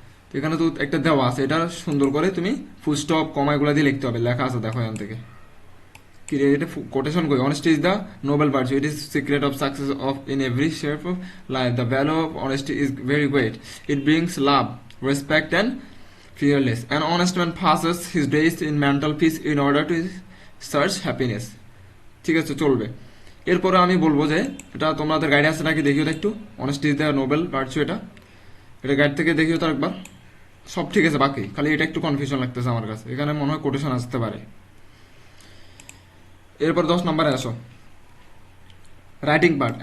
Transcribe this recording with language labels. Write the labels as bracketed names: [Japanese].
[Bangla] তো এখানে তো একটা দেওয়া আছে, এটা সুন্দর করে তুমি ফুল স্টপ, কমা এগুলো দিয়ে লিখতে হবে, লেখা আছে দেখো এখান থেকে। কি রে, এটা কোটেশন কই? [English] Honesty is the noble virtue, it is secret of success of in every shape of life, the value of honesty is very great, it brings love, respect and fearless. An honest man passes his days in mental peace in order to search happiness. [Bangla] ঠিক আছে, চলবে। এরপরে আমি বলবো যে এটা তোমাদের গাইডে আছে নাকি দেখিও তো একটু। [English] honesty is the noble virtue, [Bangla] এটা গাইড থেকে দেখিও তো একবার। সব ঠিক আছে, বাকি খালি এটা একটু কনফিউশন লাগতেছে আমার কাছে, এখানে মনে হয় কোটেশন আসতে পারে। এরপর 10 নম্বরে আসো, রাইটিং পার্ট।